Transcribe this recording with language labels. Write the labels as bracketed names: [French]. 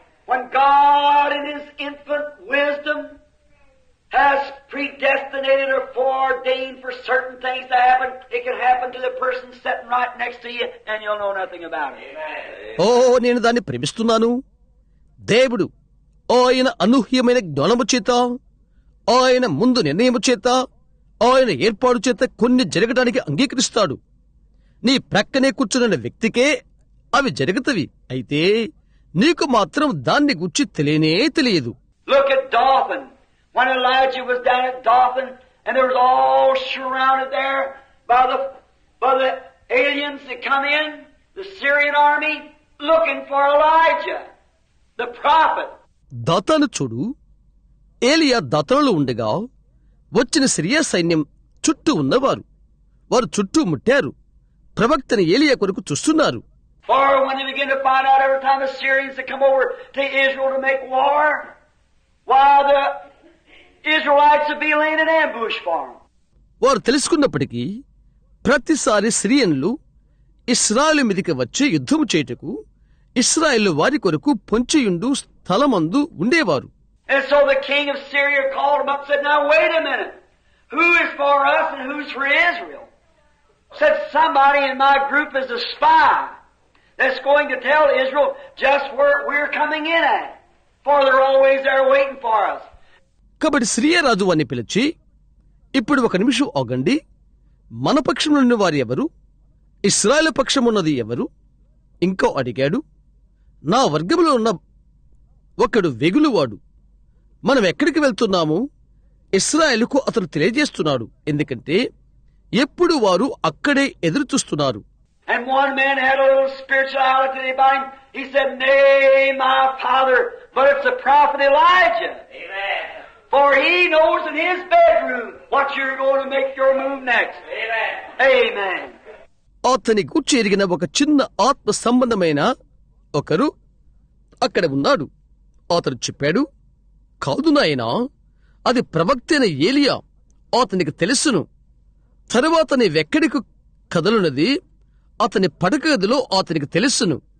[English] When God in His infinite wisdom has predestinated or foreordained for certain things to happen, it can happen to the person sitting right next to you and you'll know nothing about it. [Telugu] ఓ, నేను దాన్ని ప్రేమిస్తున్నాను. దేవుడు ఆయన అనూహ్యమైన జ్ఞానము చేత, ఆయన ముందు నిర్ణయము చేత, ఆయన ఏర్పాటు చేత కొన్ని జరగడానికి అంగీకరిస్తాడు. నీ ప్రక్కనే కూర్చున్న వ్యక్తికే అవి జరుగుతవి. అయితే నీకు మాత్రం దాన్ని గురించి తెలియదు. [English] Look at Dothan. When Elijah was down at Dothan and there was all surrounded there by the aliens that come in, the Syrian army, looking for Elijah, the prophet. [Telugu] దాతాను చూడు. ఏలియా దాతానులో ఉండగా వచ్చిన సిరియా సైన్యం చుట్టూ ఉన్నవారు. వారు చుట్టూ ముట్టారు. ప్రవక్తని ఏలియా కొరకు చూస్తున్నారు. [English] For when they begin to find out every time the Syrians that come over to Israel to make war, while the Israelites would be laying an ambush for them. [Telugu] వారు తెలుసుకున్నప్పటికీ ప్రతిసారి సిరియన్లు ఇశ్రాయేలు మీదికి వచ్చి యుద్ధము చేయుటకు ఇశ్రాయేలు వారి కొరకు పొంచియుండు స్థలమందు ఉండేవారు. [English] And so the king of Syria called him up and said, now wait a minute. Who is for us and who's for Israel? Said somebody in my group is a spy that's going to tell Israel just where we're coming in at. For they're always there waiting for us. [Telugu] కాబట్టి Syria రాజు వారిని పిలిచి, ఇప్పుడు ఒక నిమిషం ఆగండి. మన పక్షంలో ఉన్న వారు ఎవరు? ఇశ్రాయేలు పక్షమున్నది ఎవరు? ఇంకో అడిగాడు. నా వర్గములో ఉన్న ఒకడు వెగులువాడు. మనం ఎక్కడికి వెళ్తున్నాము? ఇశ్రాయేలుకు అతను తెలియజేస్తున్నాడు. ఎందుకంటే ఎప్పుడు వారు అక్కడే ఎదురు చూస్తున్నారు. [English] And one man had a little spirituality about him. He said, nay, my father, but it's the prophet Elijah. Amen. For he knows in his bedroom what you're going to make your move next. Amen. Amen. [Telugu] అతని గూర్చి ఎరిగిన ఒక చిన్న ఆత్మ సంబంధమైన ఒకరు అక్కడ ఉన్నాడు. అతను చెప్పాడు, కాదు నాయనా, అది ప్రవక్త అయిన ఏలియా. అతనికి తెలుసును తరువాత నీవెక్కడికి కదలున్నది అతని పడక గదిలో అతనికి తెలుసును.